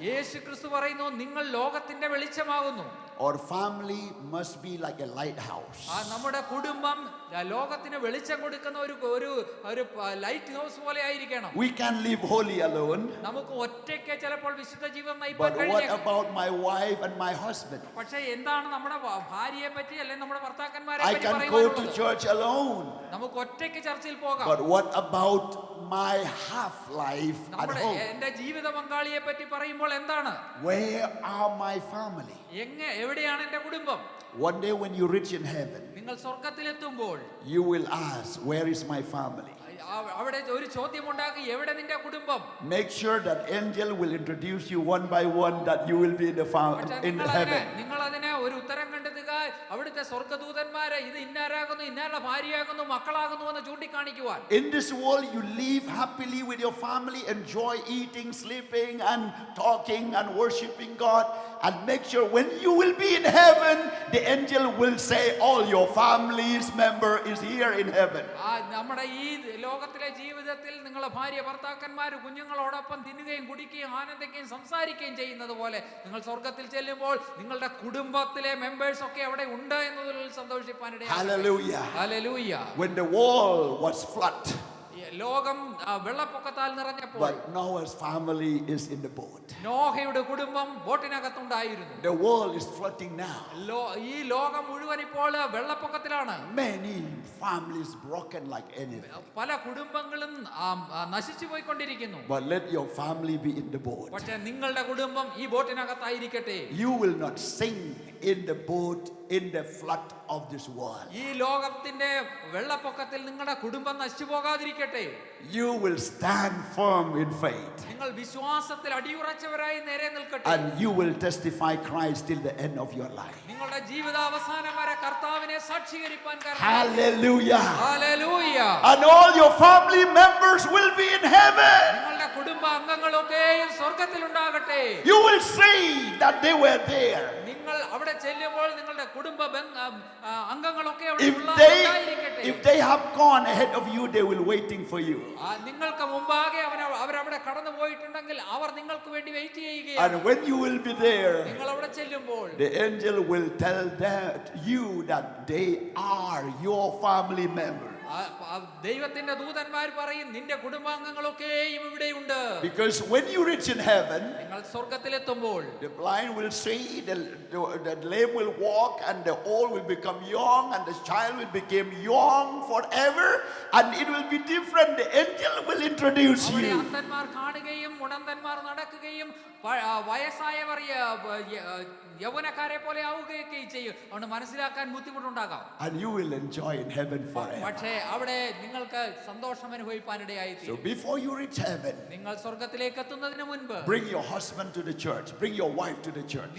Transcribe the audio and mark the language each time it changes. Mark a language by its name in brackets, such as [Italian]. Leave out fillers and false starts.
[Malayalam] യേശു ക്രിസ്തു പറയുന്നു, നിങ്ങൾ ലോകത്തിന്റെ വെളിച്ചമാകുന്നു. [English] Our family must be like a lighthouse. [Malayalam] നമ്മുടെ കുടുംബം ലോകത്തിന് വെളിച്ചം കൊടുക്കുന്ന ഒരു ലൈറ്റ് ഹൗസ് പോലെ ആയിരിക്കണം. [English] We can live holy alone. [Malayalam] നമുക്ക് ഒറ്റയ്ക്ക് ചിലപ്പോൾ വിശുദ്ധ ജീവിതം നയിക്കാൻ [English] But what [Malayalam] കഴിയില്ല. [English] about my wife and my husband? [Malayalam] പക്ഷേ എന്താണ് നമ്മുടെ ഭാര്യയെ പറ്റി അല്ലെങ്കിൽ നമ്മുടെ ഭർത്താക്കന്മാരെ [English] I [Malayalam] പറ്റി [English] can go to [Malayalam] പറയുവാനുള്ളത്? [English] church alone. [Malayalam] നമുക്ക് ഒറ്റയ്ക്ക് ചർച്ചിൽ പോകാം. [English] But what about my half life at home? [Malayalam] എന്റെ ജീവിത പങ്കാളിയെ പറ്റി പറയുമ്പോൾ എന്താണ്? [English] Where are my family? [Malayalam] എവിടെയാണ് എന്റെ കുടുംബം? [English] One day when you reach in heaven, [Malayalam] നിങ്ങൾ സ്വർഗത്തിലെത്തുമ്പോൾ [English] you will ask, "Where is my family?" [Malayalam] അവിടെ ഒരു ചോദ്യം ഉണ്ടാക്കി, എവിടെ നിന്റെ കുടുംബം? [English] Make sure that angel will introduce you one by one that you will be in heaven. [Malayalam] നിങ്ങൾ അതിനെ ഒരു ഉത്തരം കണ്ടെത്തുക. അവിടുത്തെ സ്വർഗദൂതന്മാരെ ഇത് ഇന്നാരാകുന്നു, ഇന്നാരുടെ ഭാര്യയാകുന്നു, മക്കളാകുന്നു എന്ന് ചൂണ്ടിക്കാണിക്കുവാൻ. [English] In this world you live happily with your family, enjoy eating, sleeping and talking and worshiping God, and make sure when you will be in heaven, the angel will say all your family's member is here in heaven. [Malayalam] നമ്മുടെ ഈ ലോകത്തിലെ ജീവിതത്തിൽ നിങ്ങളെ ഭാര്യ ഭർത്താക്കന്മാര് കുഞ്ഞുങ്ങളോടൊപ്പം തിന്നുകയും കുടിക്കുകയും ആനന്ദിക്കുകയും സംസാരിക്കുകയും ചെയ്യുന്നത് പോലെ നിങ്ങൾ സ്വർഗത്തിൽ ചെല്ലുമ്പോൾ നിങ്ങളുടെ കുടുംബത്തിലെ മെമ്പേഴ്സ് ഒക്കെ അവിടെ ഉണ്ട് എന്നതിൽ സന്തോഷിപ്പാനിടയായി. [English] Hallelujah. [Malayalam] Hallelujah. [English] When the world was flood, [Malayalam] ലോകം വെള്ളപ്പൊക്കത്താൽ നിറഞ്ഞപ്പോൾ [English] but Noah's family is in the boat. [Malayalam] നോഹയുടെ കുടുംബം ബോട്ടിനകത്തുണ്ടായിരുന്നു. [English] The world is flooding now. [Malayalam] ഈ ലോകം മുഴുവൻ ഇപ്പോൾ വെള്ളപ്പൊക്കത്തിലാണ്. [English] Many families broken like anything. [Malayalam] പല കുടുംബങ്ങളും നശിച്ചു പോയിക്കൊണ്ടിരിക്കുന്നു. [English] But let your family be in the boat. [Malayalam] പക്ഷേ നിങ്ങളുടെ കുടുംബം ഈ ബോട്ടിനകത്തായിരിക്കട്ടെ. [English] You will not sink in the boat in the flood of this world. [Malayalam] ഈ ലോകത്തിന്റെ വെള്ളപ്പൊക്കത്തിൽ നിങ്ങളുടെ കുടുംബം നശിച്ചു പോകാതിരിക്കട്ടെ. [English] You will stand firm in faith. [Malayalam] നിങ്ങൾ വിശ്വാസത്തിൽ അടിയുറച്ചവരായി നേരെ നിൽക്കട്ടെ. [English] And you will testify Christ till the end of your life. [Malayalam] നിങ്ങളുടെ ജീവിതാവസാനം വരെ കർത്താവിനെ സാക്ഷീകരിക്കാൻ കാരണം. [English] Hallelujah. [Malayalam] Hallelujah. [English] And all your family members will be in heaven. [Malayalam] നിങ്ങളുടെ കുടുംബ അംഗങ്ങളൊക്കെയും സ്വർഗ്ഗത്തിൽ ഉണ്ടാകട്ടെ. [English] You will see that they were there. [Malayalam] നിങ്ങൾ അവിടെ ചെല്ലുമ്പോൾ നിങ്ങളുടെ കുടുംബ അംഗങ്ങളൊക്കെ അവിടെ ഉണ്ടായിരിക്കട്ടെ. [English] If they have gone ahead of you, they will waiting for you. [Malayalam] നിങ്ങൾക്ക് മുമ്പാകെ അവരവിടെ കടന്നു പോയിട്ടുണ്ടെങ്കിൽ അവർ നിങ്ങൾക്ക് വേണ്ടി വെയിറ്റ് ചെയ്യുകയാണ്. [English] And when you will be there, [Malayalam] നിങ്ങൾ അവിടെ ചെല്ലുമ്പോൾ [English] the angel will tell you that they are your family members. [Malayalam] ദൈവത്തിന്റെ ദൂതന്മാർ പറയും നിന്റെ കുടുംബാംഗങ്ങളൊക്കെയും ഇവിടെയുണ്ട്. [English] Because when you reach in heaven, [Malayalam] നിങ്ങൾ സ്വർഗ്ഗത്തിലെത്തുമ്പോൾ [English] the blind will see, the lame will walk, and the old will become young, and the child will become young forever, and it will be different. The angel will introduce you. [Malayalam] അന്ധന്മാർ കാണുകയും മുടന്തന്മാർ നടക്കുകയും വയസ്സായവർ യൗവനക്കാരെ പോലെ ആവുകയൊക്കെ ചെയ്യും. അതുകൊണ്ട് മനസ്സിലാക്കാൻ ബുദ്ധിമുട്ടുണ്ടാകാം. [English] And you will enjoy in heaven forever. [Malayalam] പക്ഷേ അവിടെ നിങ്ങൾക്ക് സന്തോഷം അനുഭവിക്കാനിടയായി. [English] So before you reach heaven, [Malayalam] നിങ്ങൾ സ്വർഗ്ഗത്തിലേക്ക് എത്തുന്നതിന് മുൻപ് [English] bring your husband to the church, bring your wife to the church,